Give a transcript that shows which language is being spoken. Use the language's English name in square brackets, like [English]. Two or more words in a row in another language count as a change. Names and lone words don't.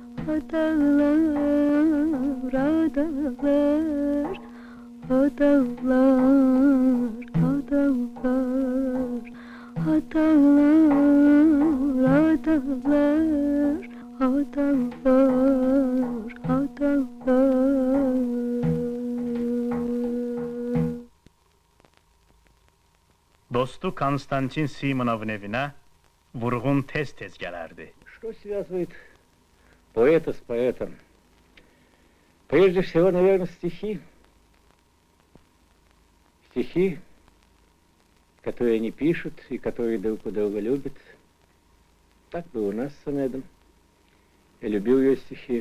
[Azerbaijani] Adalar, adalar, adalar, adalar, adalar, adalar, adalar. Dostu Konstantin Simonovun evinə Vurğun tez-tez gələrdi. [Russian] Что связывает поэта с поэтом? Прежде всего, наверное, стихи. Стихи, которые они пишут и которые друг у друга любят. Так было у нас с Самедом. Я любил ее стихи.